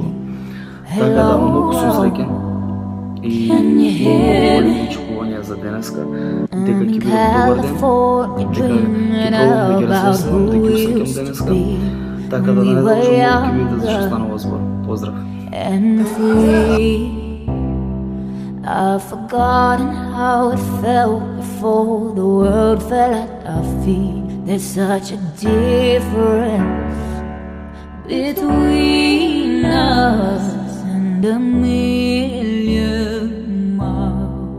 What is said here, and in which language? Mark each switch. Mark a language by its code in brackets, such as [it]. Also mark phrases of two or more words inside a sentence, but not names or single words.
[mk] Така да, многу сум среќен и многу големи очекувања за денеска, дека ќе биде добар ден, дека ќе пробам да ги развеселам, да ги усреќам денеска, така да не должам да ќе видите зашто станува збор. Поздрав! [en] I've forgotten how it felt before the world fell at our feet. There's such a difference between us and a million miles.